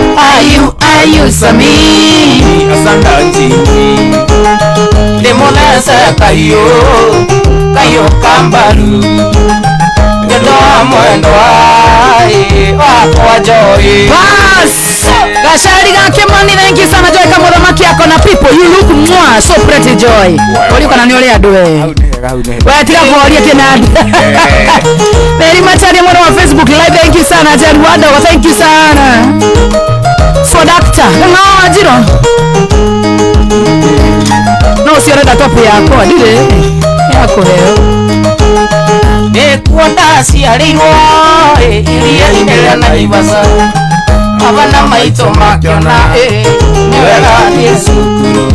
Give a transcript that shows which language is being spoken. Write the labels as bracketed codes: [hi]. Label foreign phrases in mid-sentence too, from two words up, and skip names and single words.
[ki] Ayu, ayu, Sami, asante Jimmy. Ndĩmũthece kahiũ, kahiũ ka mbaru. Nĩ ũndũ wa mwendwa, ĩ, wakwa Joy. Bas! Gacari ga Kimani, [en] thank you [sw] sana, Joy Kamũthamaki ako na people. [en] You look mwah, so pretty, Joy. [ki] Ũrĩ kana nĩ ũrĩ andũ, eh? Hau nĩ hega, hau nĩ hega. We, tiga kuoria kĩnandi. Eh. Mary Macharia, mwana wa Facebook Live, [en] thank you [ki] sana. Jen Wadogo, [en] thank you sana. So, doctor, [ki] ng'o Wanjirũ? No, ũcio ũrenda top yakwa, ndirĩ. Yakũheo. Nĩkuo ndaciarĩirwo, ĩ, iria-inĩ rĩa Naivasha. Baba na maitũ makĩona, ĩ, nĩ wega thiĩ cukuru.